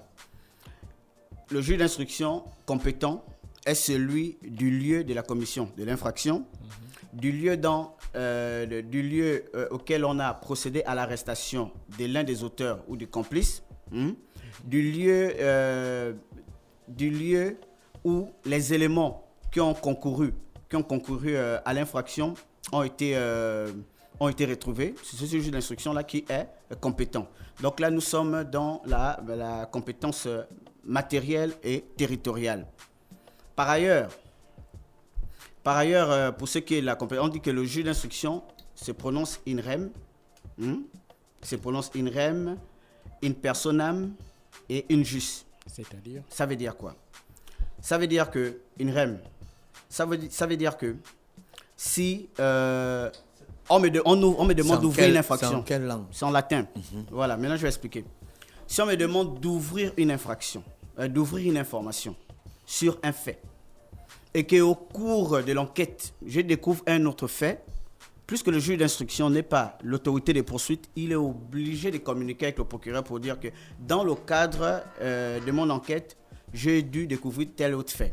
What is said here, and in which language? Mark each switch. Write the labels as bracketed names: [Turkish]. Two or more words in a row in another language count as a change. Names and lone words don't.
[French] Le juge d'instruction compétent est celui du lieu de la commission de l'infraction, du lieu auquel on a procédé à l'arrestation de l'un des auteurs ou du complice, du lieu où les éléments qui ont concouru à l'infraction ont été retrouvés. C'est ce juge d'instruction-là qui est compétent. Donc là, nous sommes dans la compétence matérielle et territoriale. Par ailleurs, pour ce qui est de la compétence, on dit que le juge d'instruction se prononce [Latin] in rem, in personam et in jus. [French] C'est-à-dire ? Ça veut dire quoi ? Ça veut dire que [Latin] in rem, [French] ça veut dire que si on me demande d'ouvrir une infraction. C'est en quelle langue ? C'est en latin. Voilà, maintenant je vais expliquer. Si on me demande d'ouvrir une infraction, d'ouvrir une information sur un fait, et qu'au cours de l'enquête, je découvre un autre fait, puisque le juge d'instruction n'est pas l'autorité des poursuites, il est obligé de communiquer avec le procureur pour dire que dans le cadre de mon enquête, j'ai dû découvrir tel autre fait.